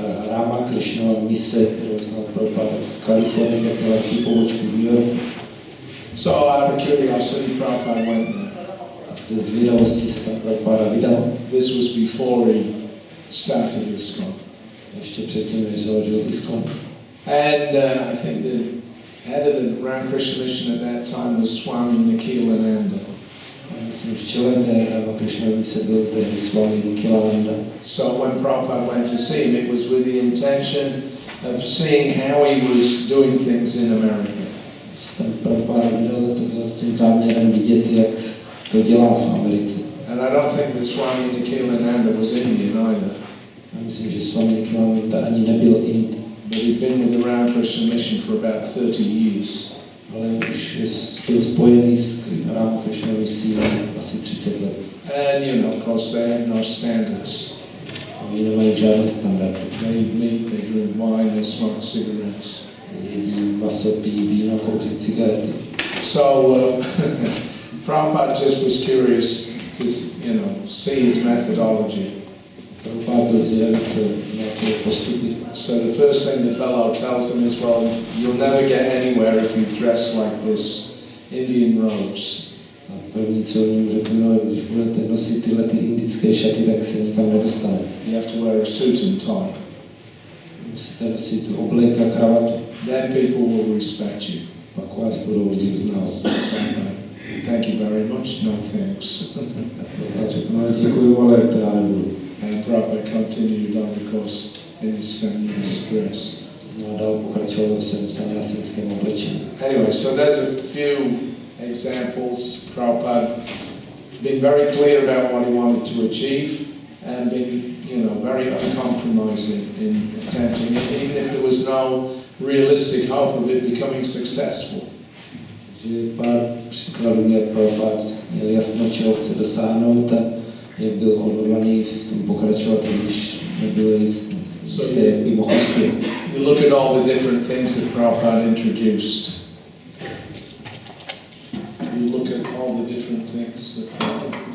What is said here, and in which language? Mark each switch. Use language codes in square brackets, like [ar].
[cs] Rama Krishnova mise, kterou znal Prabhupada v Kalifornii, tak měla taky pobočku v New Yorku. [en] So out of curiosity, Prabhupada went there. [cs] Ze zvědavosti se tam Prabhupada vydal. [en] This was before he started ISKCON. [cs] Ještě předtím, než založil ISKCON. [en] And I think the head of the Ramakrishna mission at that time was Swami Nikhilananda. [cs] Myslím, v čele té Rama Krishnovy mise byl tehdy Swami Nikhilananda. [en] So when Prabhupada went to see him, it was with the intention of seeing how he was doing things in America. [cs] Tam Prabhupada vydal, to bylo s tím záměrem vidět, jak to dělá v Americe. [en] And I don't think that Swami Nikhilananda was Indian either. [cs] Já myslím, že Swami Nikhilananda ani nebyl Ind. [en] But he'd been with the Ramakrishna mission for about 30 years. [cs] Ale už byl spojený s Ramakrishna misí asi 30 let. [en] And you know, of course, they have no standards. [cs] Oni nemají žádné standardy. [en] They eat meat, they drink wine, they smoke cigarettes. [cs] Jedí maso, pijí víno, kouří cigarety. [en] So Prabhupada just was curious to, see his methodology. [cs] Prabhupada byl zvědavý, nějaké postupy. [en] So the first thing the fellow tells him is, well, you'll never get anywhere if you dress like this, Indian robes. [cs] A první, co oni řekli, no, když budete nosit tyhle ty indické šaty, tak se nikam nedostane. [en] You have to wear a suit and tie. [cs] Musíte nosit oblek a kravatu. [en] Then people will respect you. [cs] Pak vás budou lidi uznávat. [en] Thank you very much, no thanks. [cs] A řekl, no děkuji, ale to já nebudu. [en] And Prabhupada continued on, of course, in his sannyas dress. [cs] No a dál pokračoval ve svém sannyasickém oblečení. [en] Anyway, so there's a few examples. Prabhupada being very clear about what he wanted to achieve and being, very uncompromising in attempting it, even if there was no realistic hope of it becoming successful. [cs] Že pár příkladů, jak Prabhupada měl jasno, čeho chce dosáhnout a jak byl odhodlaný v tom pokračovat, když nebylo jisté, jak by mohl uspět. [en] You look at all the different things that Prabhupada introduced. You look at all the different things that Prabhupada...